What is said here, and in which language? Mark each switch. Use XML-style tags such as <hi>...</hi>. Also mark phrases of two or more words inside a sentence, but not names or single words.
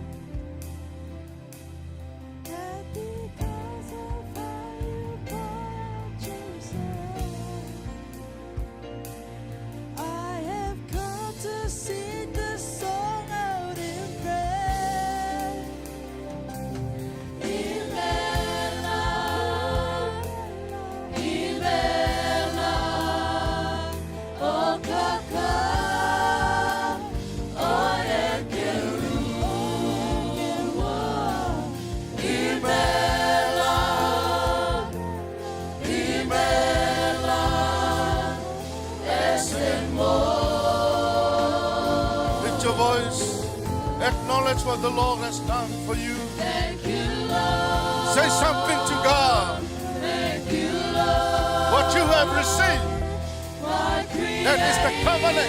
<en>And because of how you poured out yourself, I have come to sing the song out in praise.</en> <ig>Imela, Imela, oh kaka, oh ekeru, Imela, Imela, Esemo.</ig> <en>Lift your voice. Acknowledge what the Lord has done for you. Thank you, Lord. Say something to God. Thank you, Lord. What you have received. My That is the covenant.</en>